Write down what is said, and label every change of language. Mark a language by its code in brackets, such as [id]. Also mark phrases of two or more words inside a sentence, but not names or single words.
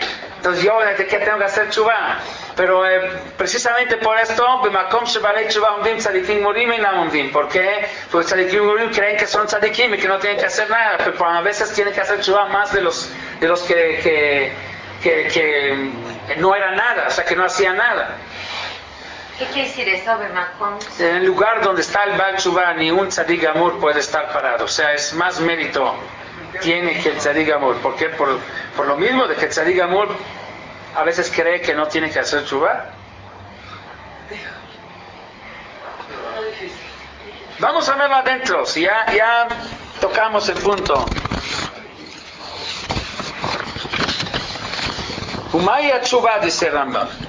[es] Entonces yo, ¿de qué tengo que hacer chuvá? Pero precisamente por esto, ¿por qué? Porque [he] צדיקים מורים [es] creen que son tzadikim y que no tienen que hacer nada, pero a veces tienen que hacer chuvá más de los que no era nada, o sea, que no hacían nada. ¿Qué quiere decir eso, Bemakom? En el lugar donde está el Baal Tshuva, ni un [he] צדיק גמור [es] puede estar parado. O sea, es más mérito tiene que el [he] צדיק גמור. [es] ¿Por qué? Por lo mismo de que el [he] צדיק גמור [es] a veces cree que no tiene que hacer Tshuva. Vamos a verlo adentro, si ya tocamos el punto. [he] ומהי תשובה, [es] dice Rambam.